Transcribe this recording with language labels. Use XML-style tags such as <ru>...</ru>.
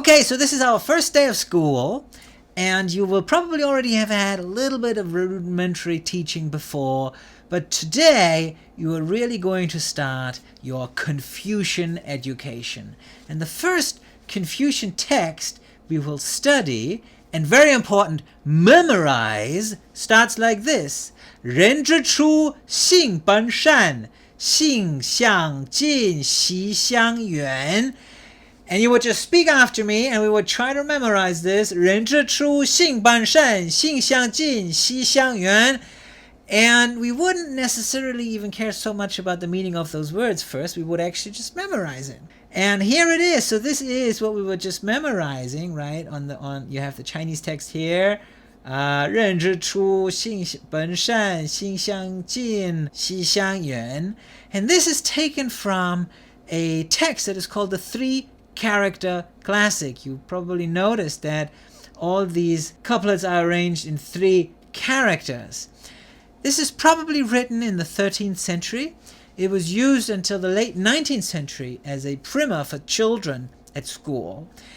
<en>Okay, so this is our first day of school, and you will probably already have had a little bit of rudimentary teaching before, but today you are really going to start your Confucian education. And the first Confucian text we will study, and very important, memorize, starts like this.</en> <zh>人之初，性本善，性相近，习相远.</zh> <en>And you would just speak after me, and we would try to memorize this.</en> <zh>人之初，性本善，性相近，习相远.</zh> <en>And we wouldn't necessarily even care so much about the meaning of those words first. We would actually just memorize it. And here it is. So this is what we were just memorizing, right? You have the Chinese text here.</en> <zh>人之初，性本善，性相近，习相远.</zh> <en>And this is taken from a text that is called the Three-Character Classic. You probably noticed that all these couplets are arranged in 3 characters. This is probably written in the 13th century. It was used until the late 19th century as a primer for children at school.</en>